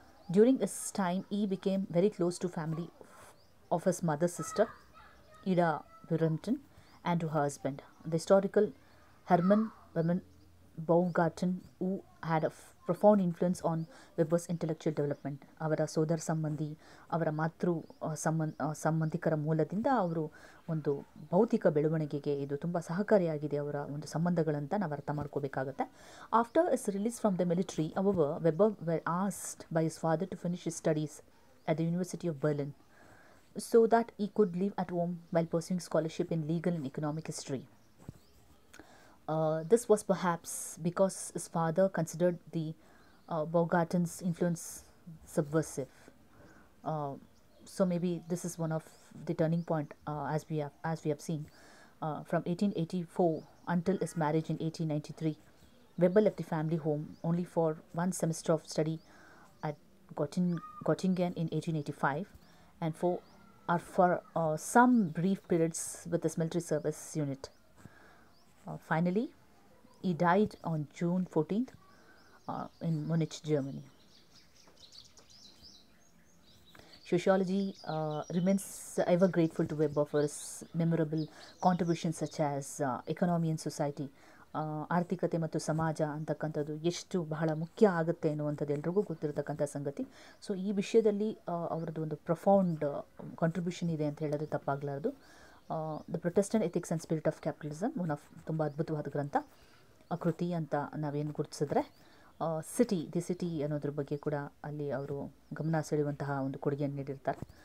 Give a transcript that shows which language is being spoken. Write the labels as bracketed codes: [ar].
[en] During his time, he became very close to family of his mother's sister, Ida Purinton and to her husband, the historical Hermann Baumgarten, who had a profound influence on Weber's intellectual development. [kn] ಅವರ ಸೋದರ ಸಂಬಂಧಿ, ಅವರ ಮಾತೃ ಸಂಬಂಧಿಕರ ಮೂಲದಿಂದ ಅವರು ಒಂದು ಭೌತಿಕ ಬೆಳವಣಿಗೆಗೆ ಇದು ತುಂಬ ಸಹಕಾರಿಯಾಗಿದೆ ಅವರ ಒಂದು ಸಂಬಂಧಗಳಂತ ನಾವು ಅರ್ಥ ಮಾಡ್ಕೋಬೇಕಾಗತ್ತೆ. After is release from the military, [en] however, Weber were asked by his father to finish his studies at the University of Berlin so that he could live at home while pursuing scholarship in legal and economic history. This was perhaps because his father considered the Baumgarten's influence subversive. So maybe this is one of the turning point, as we have seen. From 1884 until his marriage in 1893, Weber left the family home only for one semester of study at Göttingen in 1885, and for some brief periods with his military service unit. Finally, he died on June 14th in Munich, Germany. Sociology remains ever grateful to Weber for his memorable contributions such as economy and society. [kn] ಆರ್ಥಿಕತೆ ಮತ್ತು ಸಮಾಜ ಅಂತಕ್ಕಂಥದ್ದು ಎಷ್ಟು ಬಹಳ ಮುಖ್ಯ ಆಗುತ್ತೆ ಅನ್ನುವಂಥದ್ದು ಎಲ್ರಿಗೂ ಗೊತ್ತಿರತಕ್ಕಂಥ ಸಂಗತಿ. ಸೊ ಈ ವಿಷಯದಲ್ಲಿ ಅವರದ್ದು ಒಂದು [en] profound contribution [kn] ಇದೆ ಅಂತ ಹೇಳೋದು ತಪ್ಪಾಗಲಾರದು. The Protestant ethics and spirit of capitalism, [en] one of [kn] ತುಂಬ ಅದ್ಭುತವಾದ ಗ್ರಂಥ, ಕೃತಿ ಅಂತ ನಾವೇನು ಗುರುತಿಸಿದ್ರೆ, ದಿ ಸಿಟಿ ಅನ್ನೋದ್ರ ಬಗ್ಗೆ ಕೂಡ ಅಲ್ಲಿ ಅವರು ಗಮನ ಸೆಳೆಯುವಂತಹ ಒಂದು ಕೊಡುಗೆಯನ್ನು ನೀಡಿರ್ತಾರೆ.